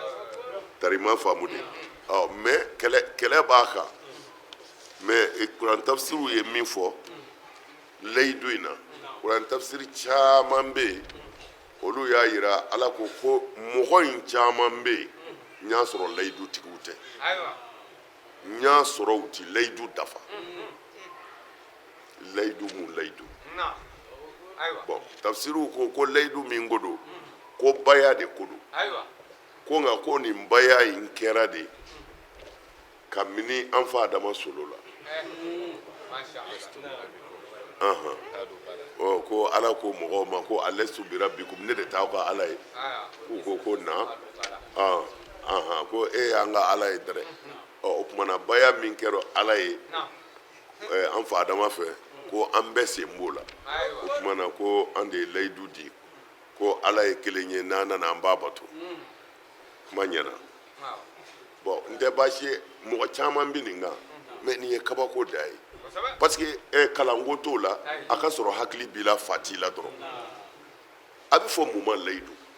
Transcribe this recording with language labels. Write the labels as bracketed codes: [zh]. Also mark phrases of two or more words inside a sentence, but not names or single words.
[bm] tarima faamu de mais kɛlɛ b'a kan mais kuran tafsiriw ye min fɔ layidu in na kuran tafsiri caman bɛ yen olu y'a yira ala ko mɔgɔ in caman bɛ yen n y'a sɔrɔ layidu tigiw tɛ [ar] أيوة [bm] n y'a sɔrɔ u ti layidu dafa layidu mun layidu [ar] نعم أيوة [bm] bɔn tafsiriw ko layidu min ko don ko baya de ko don [ar] أيوة [bm] ko nka ko nin baya in kɛra de kabini an fa adama solo la [ar] ما شاء الله [bm] ko ala ko mɔgɔw ma ko [ar] ألست بربكم [bm] ne de t'aw ka ala ye k'u ko na ko e y'an ka ala ye dɛrɛ o kumana baya min kɛra ala ye an fa adama fɛ ko an bɛɛ sen b'o la o kumana ko an de ye layidu di ko ala ye kelen ye n'an nana an b'a bato kuma ɲɛna bɔn n tɛ baasi ye mɔgɔ caman bɛ nin kan mɛ nin ye kabako da ye [fr] parce que [bm] kalanko t'o la a ka sɔrɔ hakili b'i la fa t'i la dɔrɔn a bɛ fɔ mun ma layidu